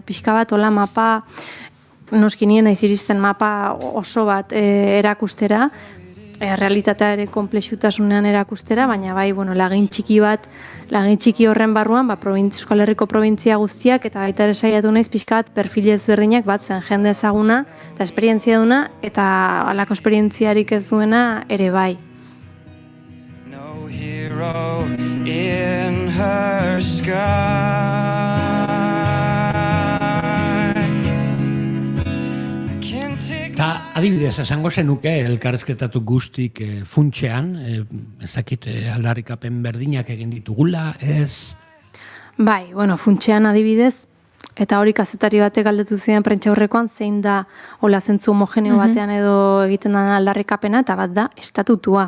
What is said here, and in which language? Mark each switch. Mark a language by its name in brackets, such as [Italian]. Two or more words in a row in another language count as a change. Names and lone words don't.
[Basque] Pixka bat, hola mapa, noski nien naiz iristen mapa oso bat erakustera, realitatea ere konplexutasunean erakustera, baina bai, lagin txiki horren barruan, Euskal Herriko probintzia guztiak, eta baita ere saiatu naiz pixka bat perfil ezberdinak batzen, jende ezaguna eta esperientzia duna, eta halako esperientziarik ez duena ere bai. [English] No hero in her sky. [Basque] Eta adibidez, esango zenuke elkarrizketatu guztik funtsean, ezakit aldarrikapen berdinak egin ditugula, ez? Bai, funtsean adibidez, eta hori kazetari batek galdetu zidan prentxaurrekoan, zein da hola zentzu homogeneo batean edo egiten den aldarrikapena, eta bat da estatutua.